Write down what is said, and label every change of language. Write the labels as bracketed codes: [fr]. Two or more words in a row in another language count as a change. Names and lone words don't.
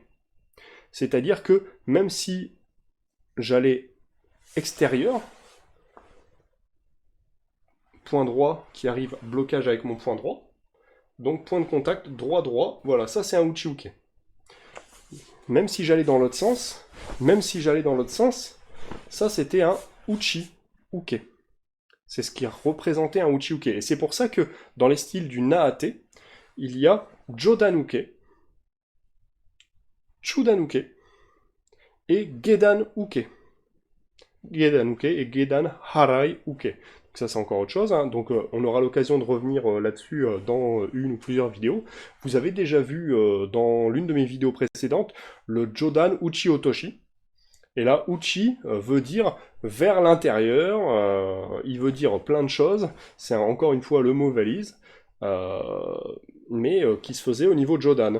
[fr] C'est-à-dire que même si j'allais extérieur, point droit qui arrive blocage avec mon point droit, donc point de contact droit-droit, voilà, ça c'est un Uchiuke. Même si j'allais dans l'autre sens, ça c'était un Uchi-uke. C'est ce qui représentait un Uchi-uke. Et c'est pour ça que dans les styles du Naate, il y a Jodan-uke, Chudan-uke et Gedan-uke. Gedan-uke et Gedan-harai-uke. Ça c'est encore autre chose, hein. Donc on aura l'occasion de revenir là-dessus dans une ou plusieurs vidéos. Vous avez déjà vu dans l'une de mes vidéos précédentes le [ja] Jodan Uchi Otoshi. [fr] Et là, Uchi veut dire vers l'intérieur, il veut dire plein de choses, c'est encore une fois le mot valise, euh, mais qui se faisait au niveau de Jodan.